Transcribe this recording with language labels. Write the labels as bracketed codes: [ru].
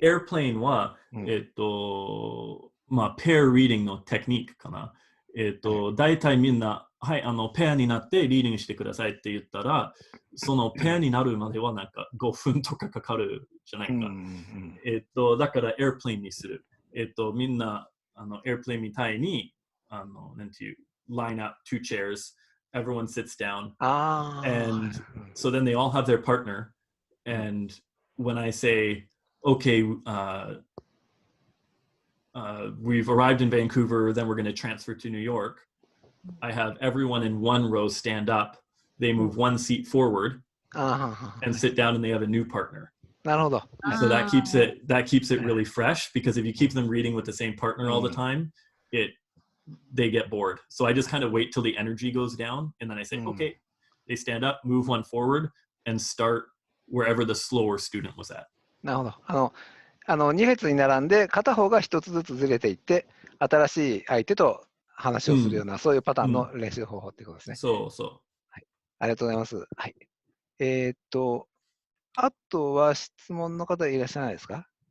[ja] airplane は、まあ、pair reading のテクニックかな。大体みんな、はい、ペアになってリーディングしてくださいって言ったら、そのペアになるまではなんか5分とかかかるじゃないか。だから airplane にする。みんな、airplane みたいに、なんていう、 [en] line up two chairs, everyone sits down, and so then they all have their partner, and when I say, okay, we've arrived in Vancouver, then we're going to transfer to New York, I have everyone in one row stand up, they move one seat forward and sit down, and they have a new partner. [ja] なるほど。 [en] So that keeps it really fresh, because if you keep them reading with the same partner all the time, they get bored. So I just kind of wait till the energy goes down, and then I say, okay, they stand up, move one forward, and start wherever the slower student was at. [ja] なるほど。 2列に並んで、片方が1つずつずれていって、新しい相手と話をするような、そういうパターンの練習方法っていうことですね。そう。はい。ありがとうございます。はい。あとは質問の方いらっしゃらないですか？